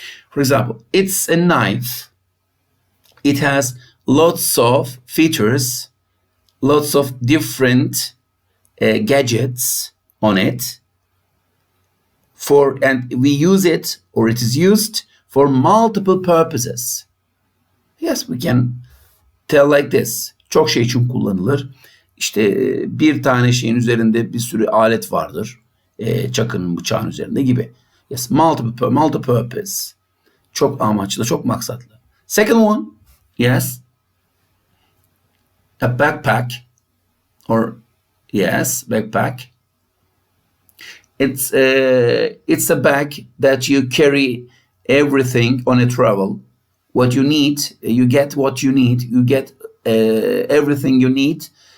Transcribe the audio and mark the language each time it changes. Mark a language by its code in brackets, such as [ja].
[en] For example, it's a knife. It has lots of features, lots of different gadgets on it. And we use it, or it is used for multiple purposes. Yes, we can tell like this. [tr] Çok şey için kullanılır. İşte bir tane şeyin üzerinde bir sürü alet vardır. Çakının, bıçağın üzerinde gibi. [en] Yes, multi-purpose. [tr] Çok amaçlı, çok maksatlı. [en] Second one, yes, a backpack, or yes, backpack. It's a bag that you carry everything on a travel. What you need, you get what you need. You get everything you need.